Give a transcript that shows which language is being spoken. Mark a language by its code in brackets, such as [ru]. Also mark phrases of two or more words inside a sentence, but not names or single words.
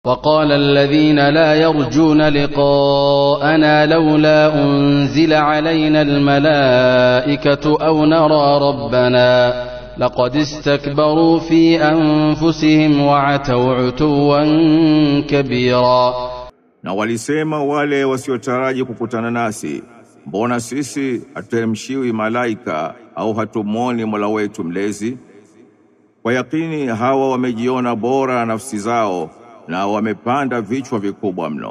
[ar] وقال الذين لا يرجون لقاءنا لولا أنزل علينا الملائكة أو نرى ربنا لقد استكبروا في أنفسهم وعتوا عتوا كبيرا. [sw] Na walisema wale wasiotaraji kukutana nasi, mbona sisi hatuteremshiwi malaika au hatumuoni Mola wetu mlezi? Kwa yakini hawa wamejiona bora nafsi zao na wamepanda vichwa vikubwa mno.